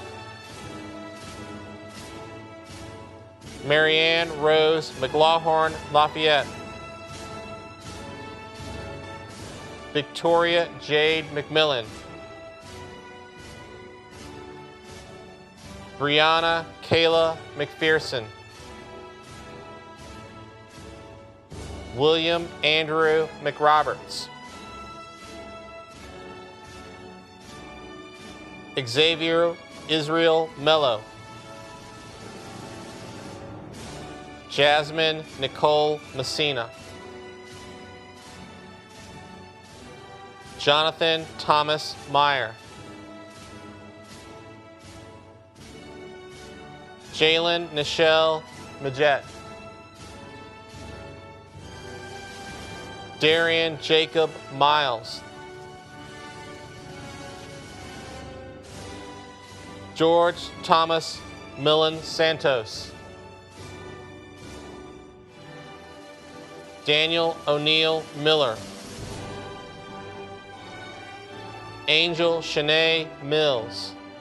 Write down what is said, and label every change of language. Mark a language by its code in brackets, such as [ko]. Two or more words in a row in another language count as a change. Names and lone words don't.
[en] Marianne Rose McLaughlin Lafayette. Victoria Jade McMillan. Brianna Kayla McPherson. William Andrew McRoberts. Xavier Israel Mello. Jasmine Nicole Messina. Jonathan Thomas Meyer. Jalen Nichelle Majet. Darian Jacob Miles. George Thomas Millen Santos. Daniel O'Neill Miller. Angel Shanae Mills.